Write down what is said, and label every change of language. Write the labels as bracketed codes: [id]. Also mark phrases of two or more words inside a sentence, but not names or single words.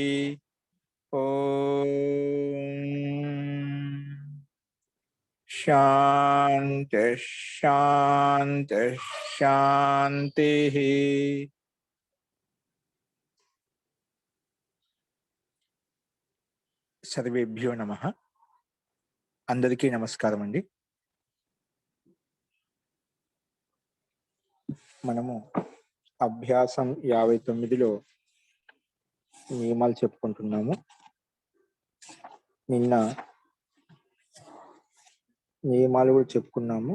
[sa] ओम शांति शांति शांति। सर्वेभ्यो नमः। [te] అందరికీ నమస్కారం అండి। మనము అభ్యాసం 59లో నియమాలు చెప్పుకుంటున్నాము. నిన్న నియమాలు కూడా చెప్పుకున్నాము.